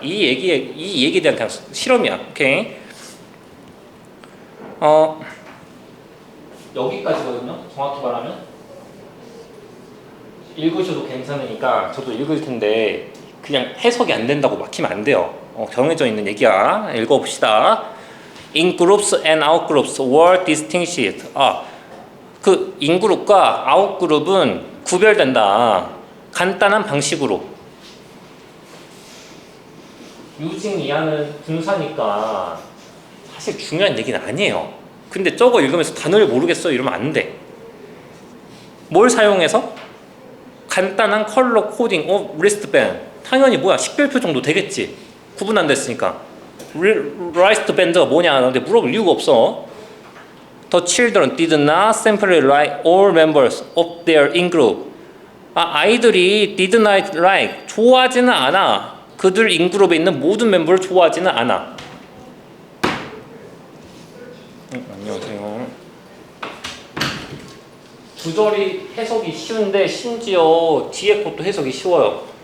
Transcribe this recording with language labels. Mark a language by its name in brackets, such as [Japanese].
[Korean] 이 얘기에 대한 그냥 실험이야. 오케이. 여기까지거든요. 정확히 말하면 읽으셔도 괜찮으니까 저도 읽을 텐데 그냥 해석이 안 된다고 막히면 안 돼요. 정해져 있는 얘기야. 읽어봅시다. [English] In groups and out groups were distinguished. [Korean] 그 인그룹과 아웃그룹은 구별된다. 간단한 방식으로. using 이하는 분사니까 사실 중요한 얘기는 아니에요. 근데 저거 읽으면서 단어를 모르겠어 이러면 안 돼. 뭘 사용해서? 간단한 컬러 코딩, 리스트밴드. 당연히 뭐야 식별표 정도 되겠지. 구분 안 됐으니까. 리스트밴드가 뭐냐? 근데 물어볼 이유가 없어. [English] The children did not simply like all members of their in-group. [Korean] 아이들이 [English] did not like, [Korean] 좋아하지는 않아. 그들 인그룹에 있는 모든 멤버를 좋아하지는 않아. 안녕하세요. 구절이 해석이 쉬운데 심지어 뒤에 것도 해석이 쉬워요.